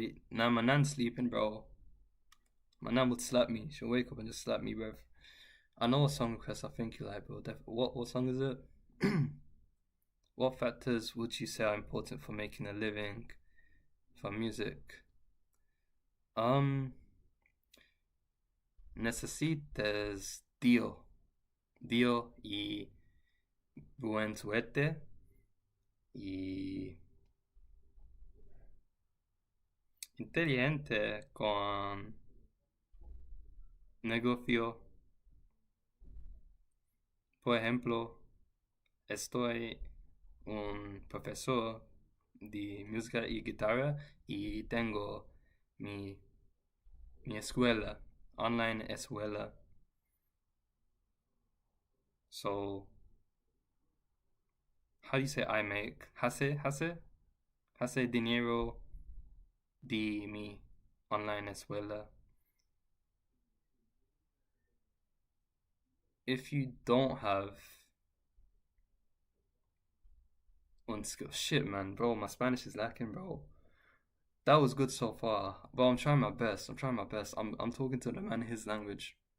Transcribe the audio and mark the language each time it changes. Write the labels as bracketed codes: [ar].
[en] Nah, my nan's sleeping, bro. My nan would slap me. She'll wake up and just slap me, bruv. I know a song request I think you like, bro. What song is it? What factors would you say are important for making a living from music? [es] Necesitas Dio y buen suerte y inteligente con negocio. Por ejemplo, estoy un profesor de música y guitarra y tengo mi escuela, online escuela. [en] So, how do you say I make? [es] Hace dinero de mi online escuela. [en] If you don't have one skill, shit, man, bro, my Spanish is lacking, bro. That was good so far, but I'm trying my best. I'm talking to the man in his language.